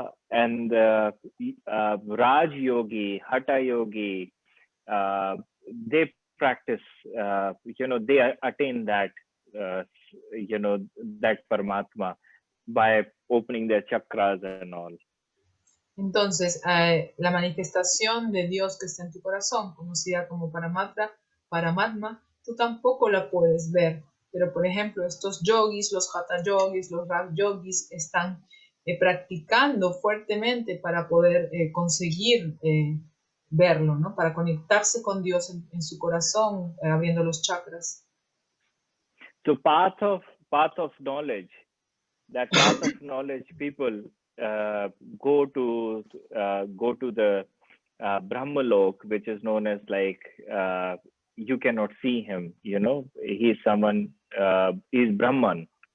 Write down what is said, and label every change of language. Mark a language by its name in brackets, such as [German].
[English] And Raj Yogi, Hatha Yogi, they practice, they attain that, that Paramatma by opening their chakras and all. [Spanish] Entonces, la manifestación de Dios que está en tu corazón, conocida como Paramatma, tú tampoco la puedes ver. Pero, por ejemplo, estos yogis, los Hatha yogis, los Raj yogis, están practicando fuertemente para poder conseguir verlo, ¿no? Para conectarse con Dios en su corazón, abriendo los chakras. [English] So path of knowledge, that path of knowledge, people go to the Brahmalok, which is known as like you cannot see him. He's someone, he's Brahman.